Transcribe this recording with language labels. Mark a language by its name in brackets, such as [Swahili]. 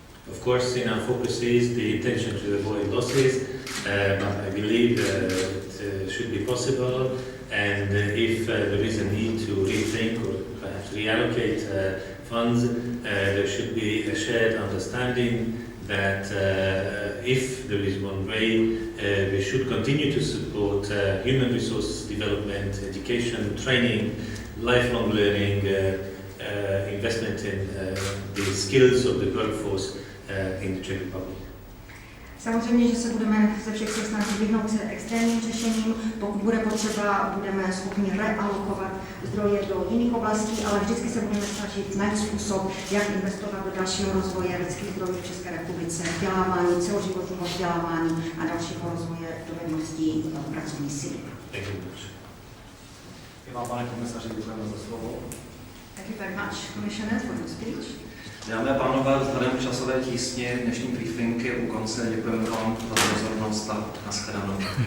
[English] Of course, in our focus is the intention to avoid losses, but I believe it should be possible, and if there is a need to rethink or perhaps reallocate funds, there should be a shared understanding that if there is one way, we should continue to support human resource development, education, training, lifelong learning, investment in the skills of the workforce in the Czech Republic. [Czech] Samozřejmě, že se budeme ze všech sil snažit vyhnout se extrémním řešením. Pokud bude potřeba, budeme schopni realokovat zdroje do jiných oblastí, ale vždycky se budeme snažit najít způsob, jak investovat do dalšího rozvoje lidských zdrojů v České republice, vzdělávání, celoživotního vzdělávání a dalšího rozvoje dovedností pracovní síly. Vám, pane komisaři, děkujeme za slovo. [English] Thank you very much, Commissioner, for your speech. [Czech] Dámy a pánové, vzhledem k časové tísni dnešní briefinky u konce děkujeme vám za pozornost a nashledanou.